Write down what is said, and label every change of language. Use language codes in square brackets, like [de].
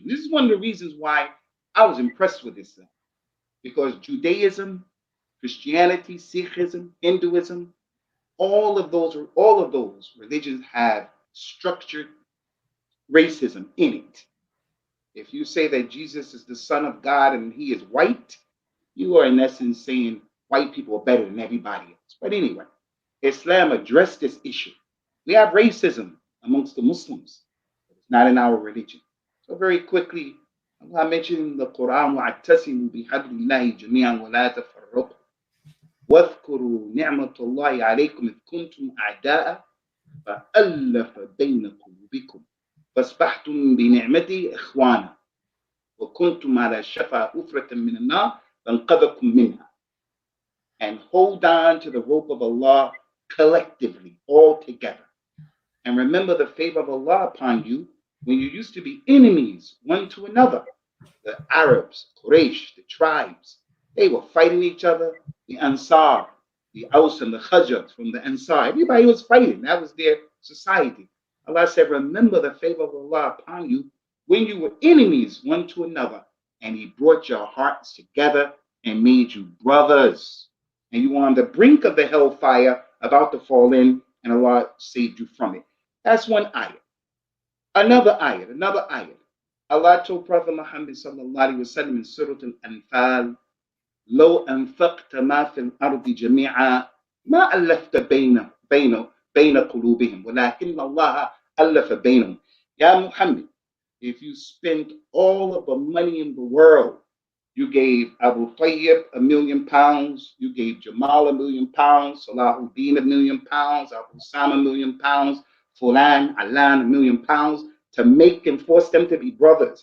[en] This is one of the reasons why I was impressed with this thing, because Judaism, Christianity, Sikhism, Hinduism, all of those religions have structured racism in it. If you say that Jesus is the Son of God and he is white, you are in essence saying white people are better than everybody else. But anyway, Islam addressed this issue. We have racism amongst the Muslims, but it's not in our religion. So very quickly, Allah mentioned in the Quran, [ar] وَاعْتَصِمُوا بِحَبْلِ اللَّهِ جَمِيعًا وَلَا تَفَرَّقُوا وَاذْكُرُوا نِعْمَةَ اللَّهِ عَلَيْكُمْ إِذْ كُنْتُمْ أَعْدَاءً فَأَلَّفَ بَيْنَ قُلُوبِكُمْ فَأَصْبَحْتُمْ بِنِعْمَتِهِ إِخْوَانًا وَكُنْتُمْ عَلَى شَفَا حُفْرَةٍ مِنَ النَّارِ فَانْقَذَكُم مِّنْهَا. [en] And hold on to the rope of Allah collectively, all together. And remember the favor of Allah upon you when you used to be enemies one to another. The Arabs, Quraysh, the tribes, they were fighting each other. The Ansar, the Aus and the Khazraj from the Ansar, everybody was fighting. That was their society. Allah said, remember the favor of Allah upon you when you were enemies one to another, and He brought your hearts together and made you brothers. And you were on the brink of the hellfire, about to fall in, and Allah saved you from it. That's one ayat. Another ayat. Allah told Prophet Muhammad sallallahu alaihi wasallam in Surah Al-Anfal, [ar] لو أنفقت ما في الأرض جميعا ما ألفت بين قلوبهم ولكن الله ألف بينهم. [en] Ya Muhammad, if you spent all of the money in the world, you gave Abu Tayb £1 million, you gave Jamaal £1 million, Salahuddin £1 million, Abu Usama £1 million, Fulan, Alan £1 million, to make and force them to be brothers.